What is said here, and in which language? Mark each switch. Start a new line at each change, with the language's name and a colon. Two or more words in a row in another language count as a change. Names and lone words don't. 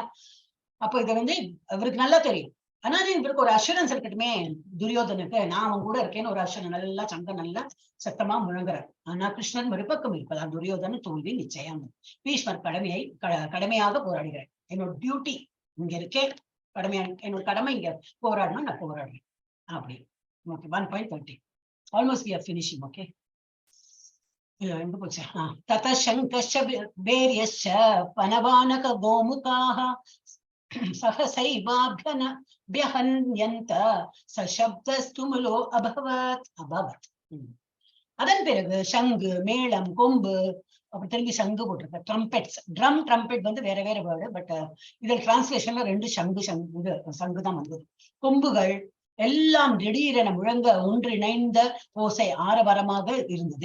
Tamil: அப்ப இதை வந்து அவருக்கு நல்லா தெரியும். ஆனா இவருக்கு ஒரு அஷூரன்ஸ் இருக்கட்டுமே, துரியோதனுக்கு நான் அவன் கூட இருக்கேன்னு ஒரு அஷூரன்ஸ், நல்லா சங்கம் நல்லா சத்தமா முழங்குறார். ஆனா கிருஷ்ணன் மறுபக்கம் இருப்பதால் துரியோதன தோல்வி நிச்சயம். பீஷ்மர் கடமையாக போராடுகிறேன். என்னோட டியூட்டி இங்க இருக்கேன், என்னோட கடமை இங்க போராடணும், நான் போராடுறேன் அப்படி.
English: okay, 1.30 almost we are finishing. ஓகே,
Sanskrit: ततः शङ्कश्च वीर्यश्च पनवानक गोमुखाः सहसैवाभ्यहन्यन्त सशब्दस्तुमुलो अभवत्.
Tamil: அதன் பிறகு சங்கு, மேளம், கொம்பு, அப்படி திரும்பி சங்கு போட்டிருக்க ட்ரம்பெட்ஸ்.
English: drum trumpet
Tamil: வந்து வேற வேற வேர்டு, பட் இதில் டிரான்ஸ்லேஷன்ல ரெண்டு சங்கு தான் வந்தது. கொம்புகள் எல்லாம் திடீரென முழங்க ஒன்றிணைந்த ஓசை ஆரவாரமாக இருந்தது.